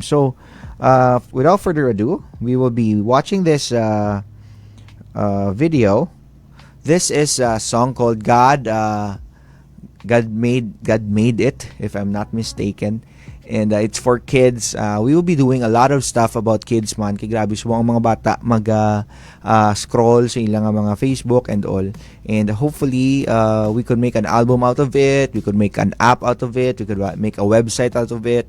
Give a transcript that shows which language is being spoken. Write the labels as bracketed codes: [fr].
[en] So without further ado, we will be watching this video. This is a song called God Made It, if I'm not mistaken. And it's for kids. We will be doing a lot of stuff about kids, man. [hil] Kaya grabe subong ang mga bata scroll sa ilang mga Facebook and all. [en] And hopefully, we could make an album out of it. We could make an app out of it. We could make a website out of it.